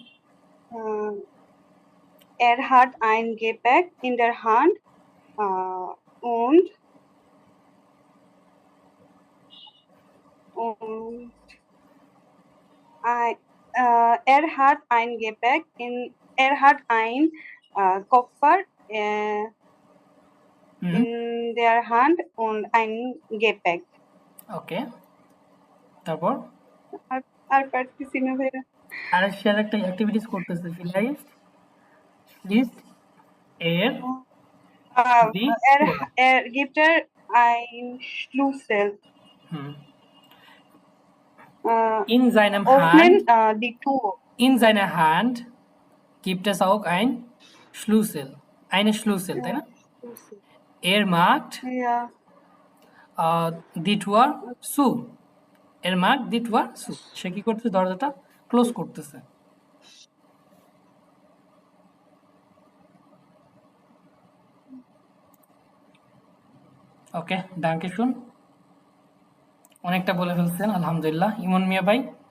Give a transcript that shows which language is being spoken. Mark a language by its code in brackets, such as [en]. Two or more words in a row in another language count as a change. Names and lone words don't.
[de] Er hat ein Gepäck in der Hand und er hat ein Gepäck er hat ein Koffer in der Hand und ein Gepäck. [bn] ওকে, তারপর আর পারতেছি না ভাইয়া। আর সে একটা অ্যাক্টিভিটিস করতেছে, ফিলাইস্ট লিস্ট এর [de] Er gibt ein Schlüssel. In seinem Öffnen Hand, die Tür. in seiner Hand gibt es auch ein Schlüssel, eine Schlüssel, [bn] তাই না? [de] Er macht Ja. die Tür zu। Er macht die Tür zu। [bn] সে কি করতেছে? দরজাটা ক্লোজ করতেছে। ওকে, [de] Danke schön, [bn] অনেকটা বলে ফেলছেন আলহামদুলিল্লাহ। ইমন মিয়া ভাই।